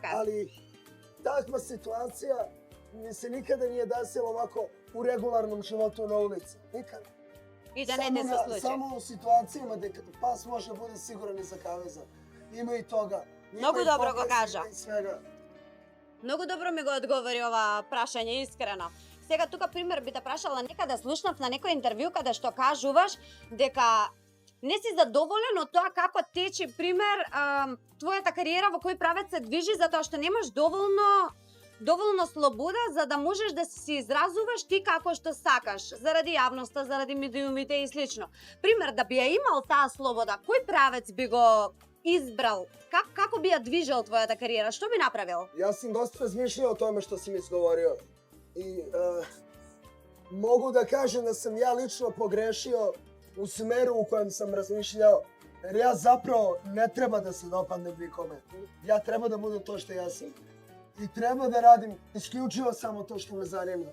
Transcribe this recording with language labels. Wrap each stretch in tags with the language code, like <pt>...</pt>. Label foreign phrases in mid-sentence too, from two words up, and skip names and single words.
<sr>Ali takva situacija mi se nikada nije desila ovako u regularnom životu na ulici. Nikada. I da ne se slučaj. Samo u situacijama gde pas može da bude siguran iza kaveza. Ima i toga. Ima Mnogo i dobro pogleda ga kaža. i svega.</sr> <mk>Многу добро ми го одговори ова прашање, искрено. Сега тука пример би те прашала, некада слушнав на некој интервју каде што кажуваш дека не си задоволен од тоа како тече, пример, твојата кариера во кој правец се движи, затоа што немаш доволно слобода за да можеш да се изразуваш ти како што сакаш, заради јавноста, заради медиумите и слично. Пример, да би ја имал таа слобода, кој правец би го избрал? Како би ја движел твојата кариера? Што би направил?</mk> <sr>Ja sam dosta razmišljao o tome što si mi izgovorio. I mogu da kažem da sam ja lično pogrešio u smeru u kojem sam razmišljao. Jer ja zapravo ne treba da se dopadnem nikome. Ja treba da budem to što ja sam. I treba da radim isključivo samo to što me zanima.</sr>